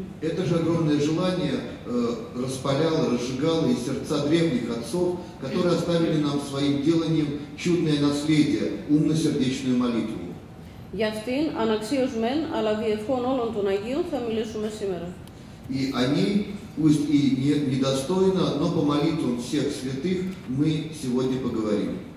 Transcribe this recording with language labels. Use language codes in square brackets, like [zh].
[ru] Это же огромное желание распаляло, разжигало и сердца древних отцов, которые оставили нам своим деланием чудное наследие, умно-сердечную молитву. [el] Για αυτήν, αναξίως μεν, αλλά διευχών όλων των Αγίων, θα μιλήσουμε σήμερα. [ru] И они, пусть и недостойно, но по молитвам всех святых мы сегодня поговорим.